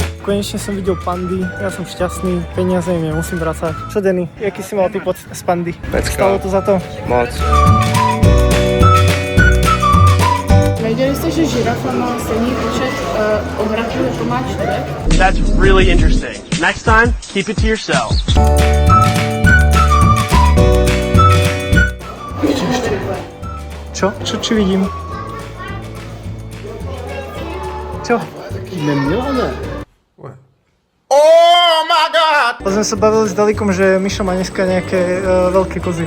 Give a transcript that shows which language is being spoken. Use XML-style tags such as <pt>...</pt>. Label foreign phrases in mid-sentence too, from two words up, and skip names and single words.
<sk>konečne som videl pandy, ja som šťastný, peniaze im nemusím vracať. Čo Denny, jaký si mal ty pocit z pandy? Stalo to za to?</sk> <cs>Moc. Věděli jste, že žirafa má stejný počet obratů jako má člověk?</cs> <en>That's really interesting. Next time, keep it to yourself.</en> <sk>Čo? Čo vidím? Čo?</sk> <cs>Neměla, ne?</cs> <sk>Oh sme sa bavili s Dalikom, že Mišo má dneska nejaké veľké kozy.</sk>